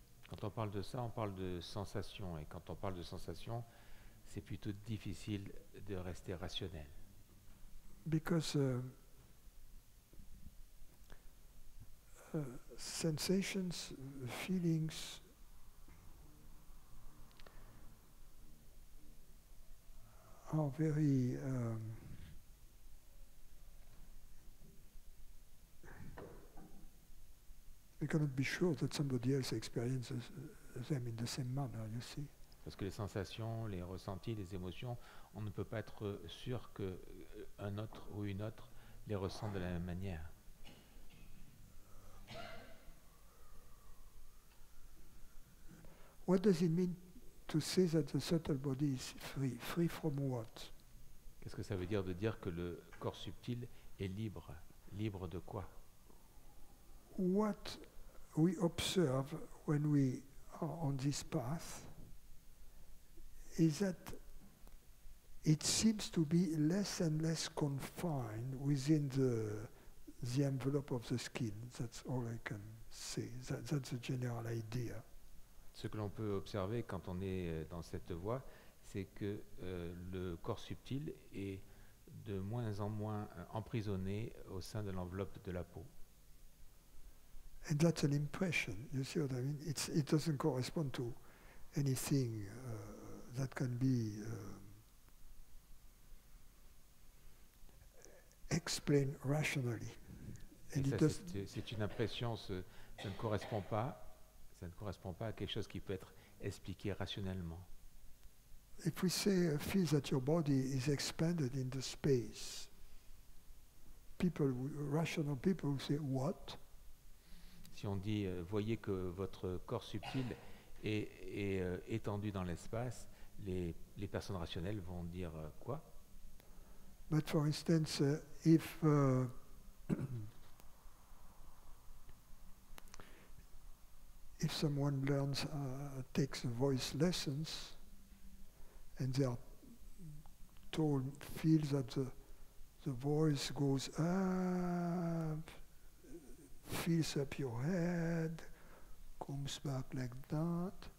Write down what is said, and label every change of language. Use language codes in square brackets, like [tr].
[fr] Quand on parle de ça, on parle de sensation, et quand on parle de sensation, c'est plutôt difficile de rester rationnel. [en] Because sensations, feelings, are very we cannot be sure that somebody else experiences them in the same manner, you see. [fr] Parce que les sensations, les ressentis, les émotions, on ne peut pas être sûr qu'un autre ou une autre les ressent de la même manière. [en] What does it mean to say that the subtle body is free? Free from what? [fr] Qu'est-ce que ça veut dire de dire que le corps subtil est libre? Libre de quoi? [en] What we observe when we are on this path is that it seems to be less and less confined within the envelope of the skin. That's all I can say. That's the general idea. [fr] Ce que l'on peut observer quand on est dans cette voie, c'est que le corps subtil est de moins en moins emprisonné au sein de l'enveloppe de la peau. [en] And that's an impression, you see what I mean? It doesn't correspond to anything that can be explained rationally. [fr] And c'est une impression, ça ne correspond pas à quelque chose qui peut être expliqué rationnellement. [en] If we say feel that your body is expanded in the space, rational people will say what? [fr] Si on dit voyez que votre corps subtil est étendu dans l'espace, les personnes rationnelles vont dire quoi? [en] But for instance, if someone takes voice lessons, and they are told, feel that the voice goes up, fills up your head, comes back like that.